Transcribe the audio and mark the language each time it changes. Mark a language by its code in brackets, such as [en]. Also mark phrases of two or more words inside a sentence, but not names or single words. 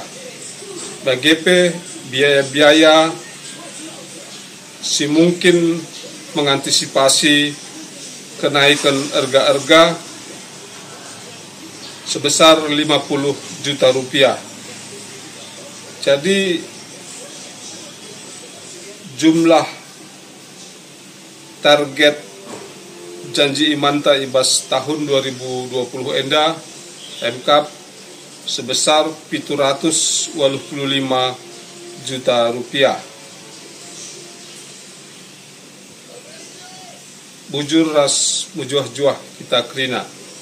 [id] Bagi biaya-biaya si mungkin mengantisipasi kenaikan harga-harga sebesar 50 juta rupiah. Jadi jumlah target janji [btx] imanta ibas tahun 2020 enda MK [id] sebesar 785 juta rupiah. [btx] Bujur ras mujuah-juah kita Krina.